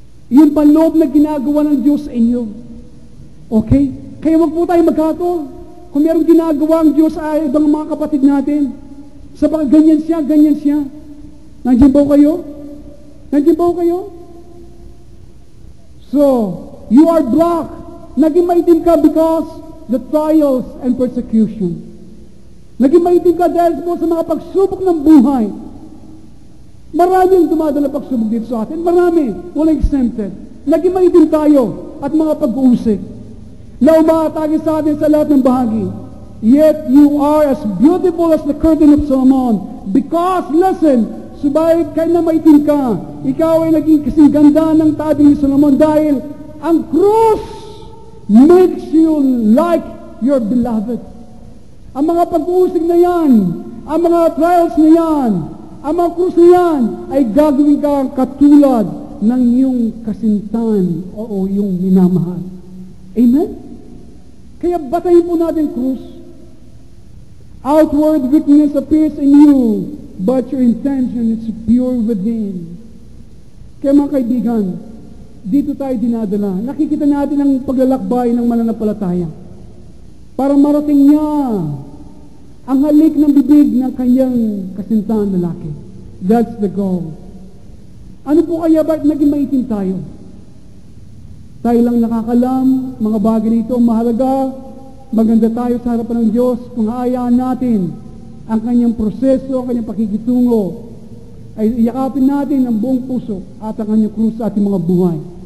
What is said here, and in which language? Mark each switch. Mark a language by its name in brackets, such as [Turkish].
[Filipino] Yung panloob na ginagawa ng Diyos sa inyo. Okay? Kaya wag po tayo magkato. Kung mayroong ginagawa ang Diyos sa ibang mga kapatid natin, sabagat ganyan siya, ganyan siya. Nandiyan po kayo? Nandiyan po kayo? [English] So, you are black. [Filipino] Naging maitim ka [English] because the trials and persecution. [Filipino] Naging maitim ka dahil po sa mga pagsubok ng buhay. Marami ang dumadala pagsubok dito sa atin. Marami. Walang exempted. Naging maitim tayo at mga pag-uusik na umaatake sa atin sa lahat ng bahagi. [English] Yet you are as beautiful as the curtain of Solomon. Because, listen, [Filipino] subalit kahit na maitim ka, ikaw ay naging kasing ganda ng tabi ni Solomon dahil ang krus [English] makes you like your beloved. [Filipino] Ang mga pag-uusig na yan, ang mga trials na yan, ang mga krus na yan, ay gagawin ka katulad ng iyong kasintahan o iyong minamahal. Amen? Kaya batayin po natin krus. [English] Outward weakness appears in you, but your intention is pure within. [Filipino] Kaya mga kaibigan, dito tayo dinadala. Nakikita natin ang paglalakbay ng mananampalataya. Para marating niya ang halik ng bibig ng kanyang kasintahan lalaki. [English] That's the goal. [Filipino] Ano po kaya bakit naging maitim tayo? Tayo lang nakakalam, mga bagay nito, mahalaga, maganda tayo sa harapan ng Diyos, kung haayaan natin ang kanyang proseso, ang kanyang pakikitungo, ay iyakapin natin ang buong puso at ang kanyang krus sa ating mga buhay.